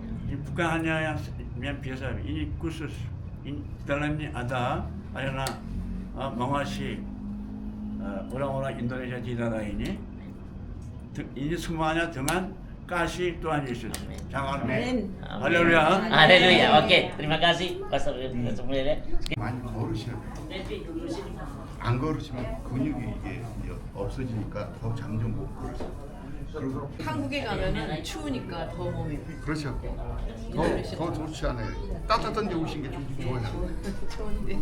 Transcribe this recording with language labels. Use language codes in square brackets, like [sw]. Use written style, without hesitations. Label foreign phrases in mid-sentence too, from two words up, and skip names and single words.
[id] Ini bukan hanya yang biasa, ini khusus. Ini dalamnya ada mengasihi orang-orang Indonesia di daerah ini. Ini semuanya dengan kasih Tuhan Yesus. Jangan Haleluya. Haleluya. Oke, terima kasih Pastor semuanya. [ko] 많이 걸으시면 안 걸으시면 근육이 이게 없어지니까 더 잠좀 못 걸으세요. 그리고 한국에 가면은 추우니까 더 몸이 그렇죠. 더 좋지 않아요. 따뜻한 데 오신 게 좀 좋아요. 좋은데.